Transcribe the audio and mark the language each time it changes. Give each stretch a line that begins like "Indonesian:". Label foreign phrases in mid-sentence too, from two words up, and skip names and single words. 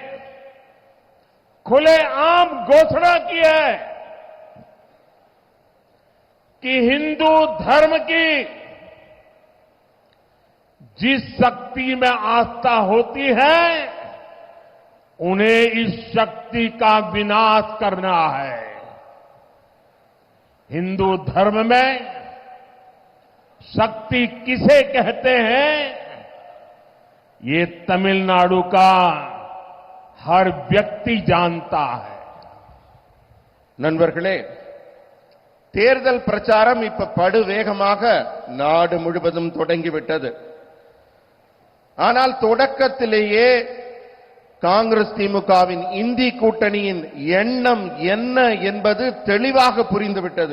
Hindi: खुलेआम घोषणा की है कि हिंदू धर्म की जिस शक्ति में आस्था होती है, उन्हें इस शक्ति का विनाश करना है। हिंदू धर्म में शक्ति किसे कहते हैं, ये तमिलनाडु का हर व्यक्ति जानता है.
Tamil: நண்பர்களே, தேர்தல் பிரச்சாரம் இப்ப படு வேகமாக நாடு முழுவதும் தொடங்கிவிட்டது. ஆனால் தொடக்கத்திலேயே காங்கிரஸ் திமுகவின் இந்தி கூட்டணியின் எண்ணம் என்ன என்பது தெளிவாக புரிந்துவிட்டது.